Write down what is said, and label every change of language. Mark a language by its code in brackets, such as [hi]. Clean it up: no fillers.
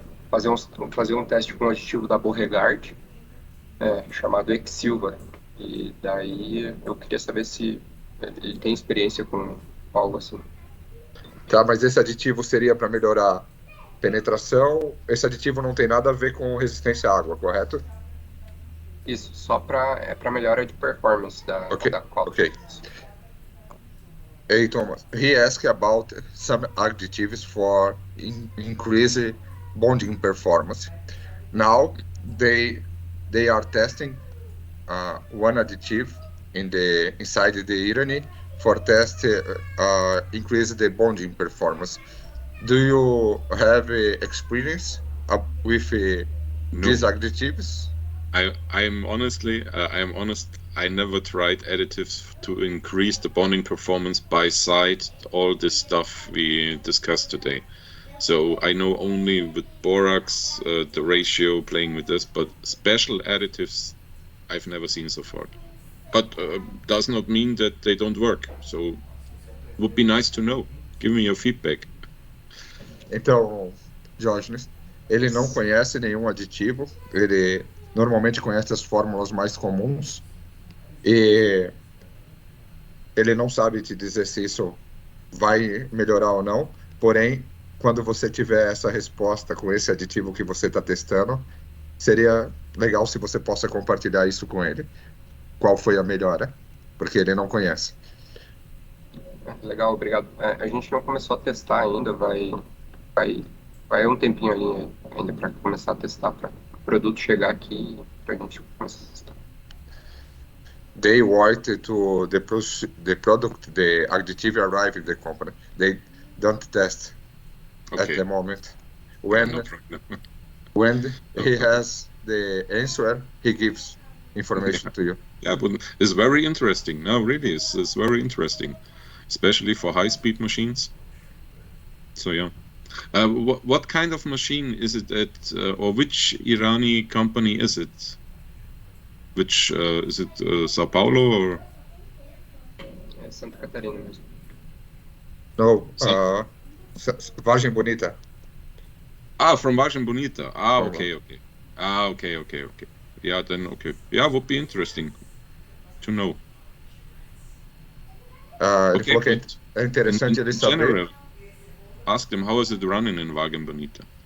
[pt] fazer um teste com um aditivo da Beauregard, chamado Exilva, e daí eu queria saber se ele tem experiência com algo assim. Tá, mas esse aditivo seria para melhorar penetração. Esse aditivo não tem nada a ver com resistência à água, correto? Isso, só para melhora de performance da cola. Okay. [en] Hey Thomas, he asked about some additives for increase bonding performance. Now they are testing one additive inside the Irani for test increase the bonding performance. Do you have experience with these additives? I'm honest. I never tried additives to increase the bonding performance by side. All this stuff we discussed today. So I know only with borax, the ratio, playing with this, but special additives I've never seen so far. But does not mean that they don't work. So would be nice to know. Give me your feedback. [pt] Então, Diógenes, ele não conhece nenhum aditivo, ele normalmente conhece as fórmulas mais comuns e ele não sabe te dizer se isso vai melhorar ou não, porém, quando você tiver essa resposta com esse aditivo que você está testando, seria legal se você possa compartilhar isso com ele. Qual foi a melhora? Porque ele não conhece. Legal, obrigado. A gente não começou a testar ainda, vai um tempinho ali ainda para começar a testar, para o produto chegar aqui para a gente começar a testar. [en] They wait to the product, the additive arrive in the company. They don't test at the moment. When he has the answer, he gives information to you. Yeah, but it's very interesting. No, really, it's very interesting, especially for high-speed machines. So yeah. What kind of machine is it or which Irani company is it? Which is it Sao Paulo or? [pt] É Santa Catarina mesmo. No, Vargem Bonita. [en] From Vargem Bonita. Okay. Okay. Yeah, then okay. Yeah, would be interesting to know. [pt] Ele falou que é interessante ele saber. [en] General, ask them how is it running in Vargem Bonita.